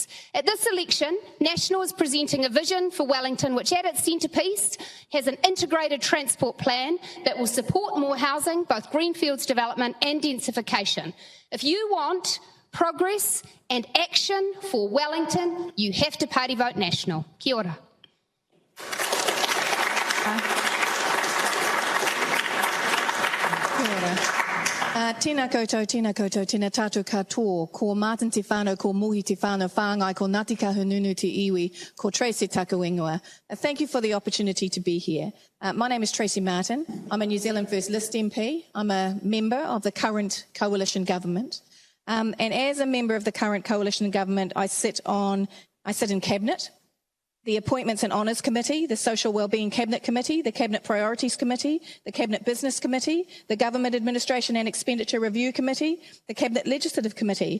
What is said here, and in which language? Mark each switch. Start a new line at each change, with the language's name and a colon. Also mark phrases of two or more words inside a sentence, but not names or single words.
English: At this election, National is presenting a vision for Wellington which at its centrepiece has an integrated transport plan that will support more housing, both greenfields development and densification. If you want progress and action for Wellington, you have to party vote National. Kia ora.
Māori: Tēnā koutou, tēnā tātou katoa, ko Martin te whānau, ko Mohi te whānau whāngai, ko Ngāti Kahununu te iwi, ko Tracy Takawengoa.
English: Thank you for the opportunity to be here. My name is Tracy Martin. I'm a New Zealand First List MP. I'm a member of the current coalition government. And as a member of the current coalition government, I sit in Cabinet, the Appointments and Honours Committee, the Social Wellbeing Cabinet Committee, the Cabinet Priorities Committee, the Cabinet Business Committee, the Government Administration and Expenditure Review Committee, the Cabinet Legislative Committee.